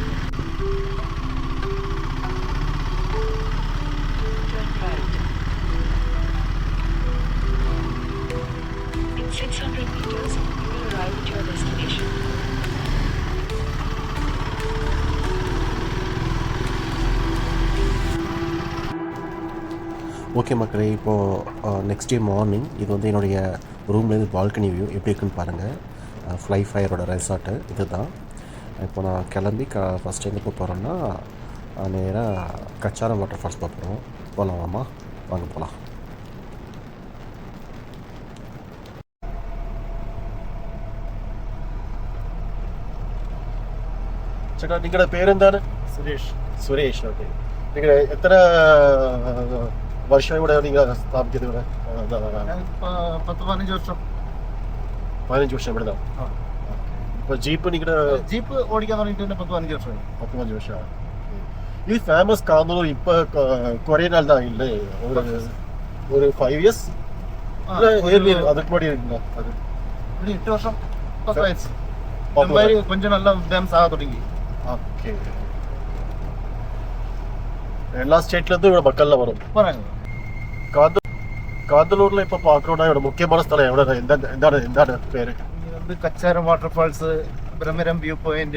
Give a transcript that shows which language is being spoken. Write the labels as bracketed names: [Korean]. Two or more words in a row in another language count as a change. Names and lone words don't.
[English] In 600 meters, you will arrive at your destination. [Tamil] ஓகே மக்களே, இப்போது [English] next day morning [Tamil] இது வந்து என்னுடைய ரூம்லேருந்து [English] balcony view [Tamil] எப்படி இருக்குன்னு பாருங்கள். ஃப்ளை ஃபயரோட ரெசார்ட்டு இது தான். இப்போ நான் கிளம்பி [English] first time [Tamil] எப்போ போகிறேன்னா நேராக கச்சாரம் [English] water falls [Tamil] பார்க்குறோம். போகலாமாம்மா? வாங்க போகலாம். [Malayalam] ചേട്ടാ നിങ്ങളുടെ പേരെന്താണ്? സുരേഷ്. സുരേഷ്. ഓക്കെ. നിങ്ങൾ എത്ര വർഷം ഇവിടെ നിങ്ങൾ സ്ഥാപിച്ചത്? ഇവിടെ 10-15 വർഷം. 15 വർഷം ഇവിടെ. ഇപ്പോൾ ജീപ്പ് നിങ്ങളുടെ ജീപ്പ് ഓടിക്കാൻ തുടങ്ങിയിട്ട് തന്നെ 10-15 വർഷമായി. 15 വർഷമാണ്. ഇത് ഫേമസ് കാന്തളൂർ ഇപ്പോൾ കുറേ നാൾ [Tamil] தான் இல்லை, ஒரு 5 years அதுக்கு முன்னாடி இருக்குங்க. அது [Malayalam] ഒരു 8 വർഷം പത്തായിடுச்சு. [Tamil] கொஞ்சம் நல்லா ஃபேமஸ் ஆக தொடங்கி. ஓகே. எல்லா ஸ்டேட்லேருந்து இவ்வளோ மக்கள்லாம் வரும். போகிறாங்க. காந்தலூரில் இப்போ பார்க்குறோன்னா இவ்வளோ முக்கியமான ஸ்தலம் எவ்வளோ? எந்த பேர்? வந்து கச்சாரம் [English] water falls, [Tamil] பிரமிரம் [English] view point,